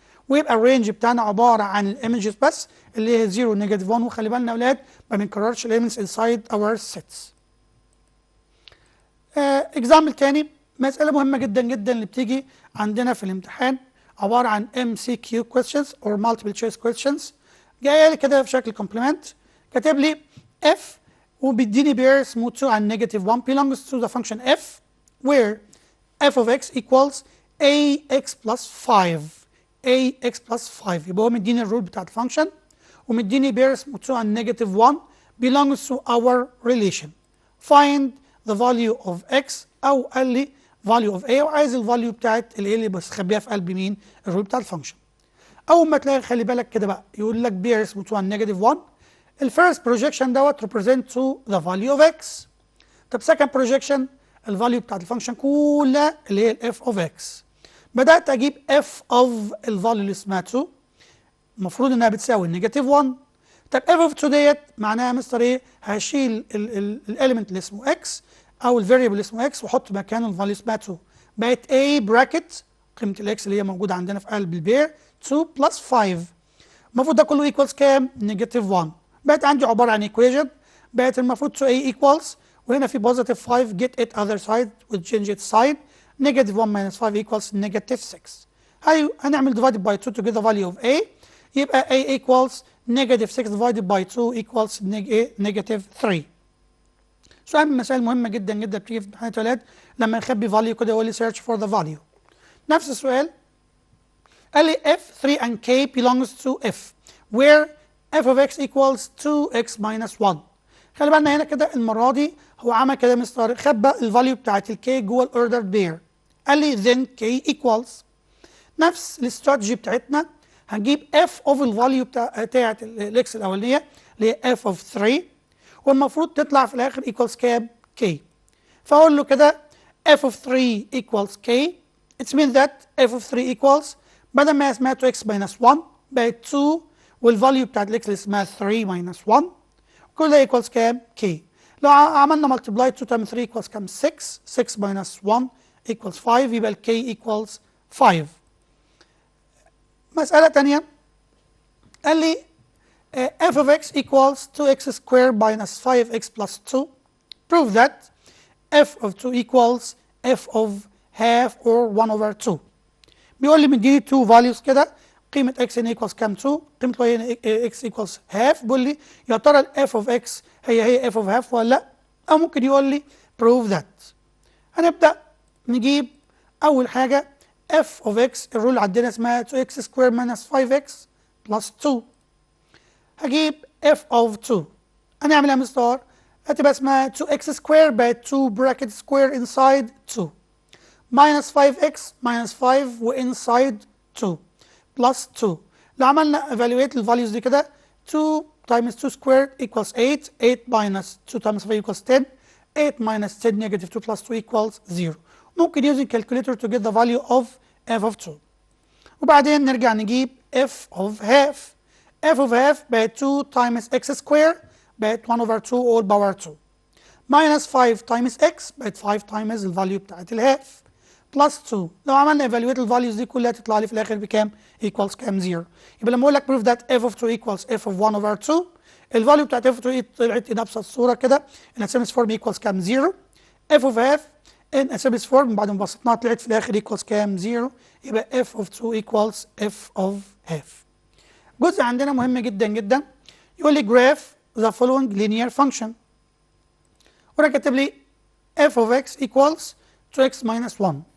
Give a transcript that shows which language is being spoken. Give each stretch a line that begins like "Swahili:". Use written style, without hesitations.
Arabic: ويبقى الرينج بتاعنا عباره عن الايمجز بس اللي هي 0 ونيجاتيف 1. وخلي بالنا يا اولاد ما بنكررش الاليمنتس
English: Inside our sets.
Arabic: اكزامبل تاني مساله مهمه جدا جدا اللي بتيجي عندنا في الامتحان عباره عن
English: MCQ questions or multiple choice questions.
Arabic: جايه لي كده في شكل كومبلمنت كاتب لي f وبيديني بير اسمه
English: 2 and negative 1 belongs to the function f where f of x equals ax plus 5 ax plus 5.
Arabic: يبقى هو مديني الرول بتاعت الفانكشن ومديني بير اسمه
English: 2 and negative 1 belongs to our relation. find the value of x
Arabic: او قال لي
English: value of a
Arabic: وعايز الفاليو بتاعت الايه اللي بستخبيها في قلب مين؟ الرول بتاع الفانكشن. اول ما تلاقي خلي بالك كده بقى يقول لك بير اسمه 2 and negative 1 الفيرست بروجيكشن دوت
English: represent to the value of x.
Arabic: طب second projection الفاليو بتاعت الفانكشن كلها اللي هي الاف اوف اكس. بدات اجيب اف اوف الفاليو اللي اسمها 2 المفروض انها بتساوي نيجاتيف 1. طب اف اوف 2 ديت معناها مستر ايه؟ هشيل الاليمنت اللي اسمه اكس او الفاريبل اللي اسمه اكس واحط مكانه الفاليو اسمها 2. بقت a براكت قيمه الاكس اللي هي موجوده عندنا في قلب البير 2 بلس 5. المفروض ده كله ايكوالز كام؟ نيجاتيف 1. بقت عندي عباره عن ايكويشن بقت المفروض 2a ايكوالز وهنا في بوزيتيف 5
English: get it other side
Arabic: وتشينج its sign
English: negative 1 minus 5 equals negative 6. هنعمل divided by 2 to get the value of a
Arabic: يبقى
English: a equals negative 6 divided by 2 equals negative 3.
Arabic: سؤال من المسائل المهمة جدا جدا بتيجي في امتحانات الولاد لما نخبي value كده يقول لي
English: search for the value.
Arabic: نفس السؤال قال لي
English: f 3 and k belongs to f where f of x equals 2x minus 1.
Arabic: خلي بالنا هنا كده المرة دي هو عمل كده مستر خبى الفاليو بتاعت الكي جوه الاوردر بير. قال لي
English: then k equals
Arabic: نفس الاستراتيجي بتاعتنا هنجيب f of الفاليو بتاعت الاكس الاولانيه اللي هي f of 3 والمفروض تطلع في الاخر equals كام؟ k. فاقول له كده
English: f of 3 equals k. It means that f of 3 equals
Arabic: بدل ما هي اسمها
English: 2x minus 1 بقت 2 والفاليو بتاعت الاكس اللي اسمها 3 minus 1 كل ده equals كام؟ k. لو عملنا multiply 2 times 3 equals كام؟ 6 6 minus 1 equals 5 يبقى ال k equals 5.
Arabic: مسألة تانية قال لي
English: f of x equals 2x squared minus 5x plus 2. Prove that f of 2 equals f of half or 1 over 2.
Arabic: بيقول لي مديني 2 values كده، قيمة x هنا equals كام 2، قيمة y هنا x equals half. بيقول لي يا ترى ال f of x هي f of half ولا لا؟ أو ممكن يقول لي prove that. هنبدأ نجيب أول حاجة f of x، الرول اللي عندنا اسمها 2x square minus 5x plus 2. هجيب f of 2 هنعملها مستر، هتبقى اسمها 2x square بقت 2 bracket square inside 2 minus 5x minus 5 وinside 2 plus 2. لو عملنا
English: evaluate الفاليوز دي كده 2 times 2 squared equals 8 8 minus 2 times 5 equals 10 8 minus 10 negative 2 plus 2 equals 0. ممكن using calculator to get the value of f of 2.
Arabic: وبعدين نرجع نجيب f of half.
English: f of half
Arabic: بقت
English: 2 times x square بقت 1 over 2 all power 2 minus 5 times x بقت 5 times الفاليو بتاعت الهاف plus 2.
Arabic: لو عملنا evaluate الفاليوز دي كلها تطلع لي في الاخر بكام؟ equals كام؟ 0. يبقى لما اقول لك
English: prove that f of 2 equals f of 1 over 2
Arabic: الفاليو بتاعت f of 2 طلعت بنفس الصوره كده
English: in a simplest form
Arabic: equals كام؟ 0.
English: f of half in a simplest form
Arabic: بعد ما بسطناها طلعت في الاخر
English: equals كام؟ 0. يبقى f of 2 equals f of half.
Arabic: جزء عندنا مهم جدا جدا يقول لي
English: graph the following linear function، وراح كاتب لي f of x equals 2x minus 1.